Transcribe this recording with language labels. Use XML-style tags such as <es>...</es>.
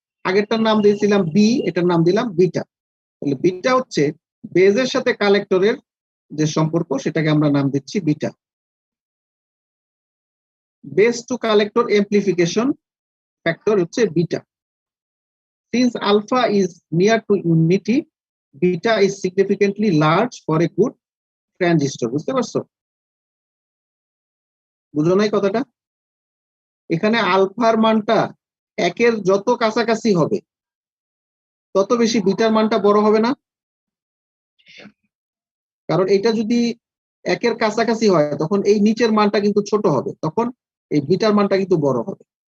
<bn>আগেরটার নাম দিয়েছিলাম বি, এটার নাম দিলাম বিটা। তাহলে বিটা হচ্ছে বেজের সাথে কালেক্টরের যে সম্পর্ক, সেটাকে আমরা নাম দিচ্ছি beta. Base two collector এমপ্লিফিকেশন factor হচ্ছে beta.</bn> <en>Since alpha is near to unity, beta is significantly large for a good transistor.</en> <bn>বুঝতে পারছো? বুঝো নাই কথাটা? এখানে আলফার মানটা একের যত কাছাকাছি হবে তত বেশি বিটার মানটা বড় হবে না? কারণ এটা যদি একের কাছাকাছি হয় তখন এই নিচের মানটা কিন্তু ছোট হবে, তখন এই বিটার মানটা কিন্তু বড় হবে।</bn>